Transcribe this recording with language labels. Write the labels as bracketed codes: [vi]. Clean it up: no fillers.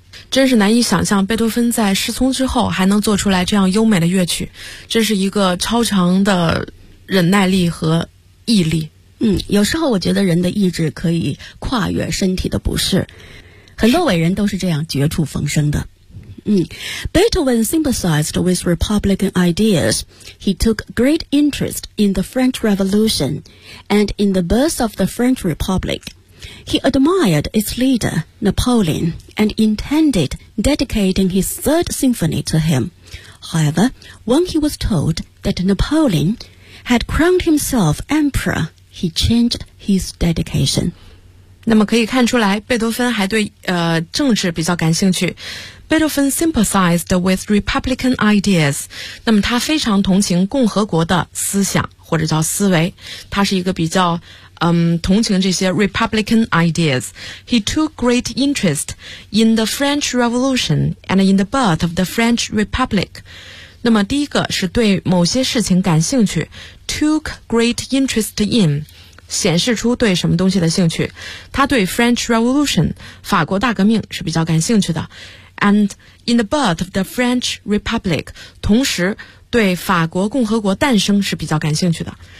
[zh] 真是难以想象贝多芬在失聪之后还能做出来这样优美的乐曲，真是一个超长的忍耐力和毅力。有时候我觉得人的意志可以跨越身体的不适，很多伟人都是这样绝处逢生的。 [en] Beethoven sympathized with Republican ideas. He took great interest in the French Revolution and in the birth of the French Republic. He admired its leader, Napoleon, and intended dedicating his third symphony to him. However, when he was told that Napoleon had crowned himself emperor, he changed his dedication. [zh] 那么可以看出来，贝多芬还对政治比较感兴趣。 [en] Beethoven sympathized with Republican ideas. [zh] 那么他非常同情共和国的思想或者叫思维。他是一个比较同情这些 [en] Republican ideas. He took great interest in the French Revolution and in the birth of the French Republic. [zh] 那么第一个是对某些事情感兴趣， [en] took great interest in. [zh] 显示出对什么东西的兴趣，他对 French Revolution 法国大革命是比较感兴趣的， [en] and in the birth of the French Republic [zh] 同时对法国共和国诞生是比较感兴趣的。